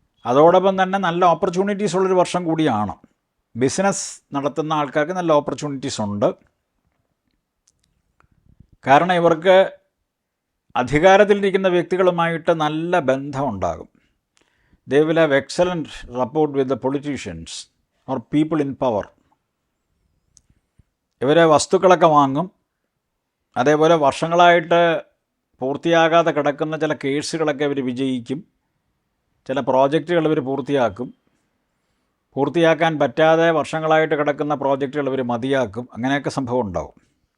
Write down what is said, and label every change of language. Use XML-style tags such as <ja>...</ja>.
<ml>അതോടൊപ്പം തന്നെ നല്ല ഓപ്പർച്യൂണിറ്റീസ് ഉള്ളൊരു വർഷം കൂടിയാണ്. ബിസിനസ് നടത്തുന്ന ആൾക്കാർക്ക് നല്ല ഓപ്പർച്യൂണിറ്റീസ് ഉണ്ട്. കാരണം ഇവർക്ക് അധികാരത്തിലിരിക്കുന്ന വ്യക്തികളുമായിട്ട് നല്ല ബന്ധമുണ്ടാകും.</ml> <en>They will have excellent rapport with the politicians or people in power.</en> <ml>ഇവരെ വസ്തുക്കളൊക്കെ വാങ്ങും. അതേപോലെ വർഷങ്ങളായിട്ട് പൂർത്തിയാകാതെ കിടക്കുന്ന ചില കേസുകളൊക്കെ ഇവർ വിജയിക്കും. ചില പ്രോജക്റ്റുകൾ ഇവർ പൂർത്തിയാക്കും. പൂർത്തിയാക്കാൻ പറ്റാതെ വർഷങ്ങളായിട്ട് കിടക്കുന്ന പ്രോജക്റ്റുകൾ ഇവർ മതിയാക്കും. അങ്ങനെയൊക്കെ സംഭവം ഉണ്ടാവും.</ml>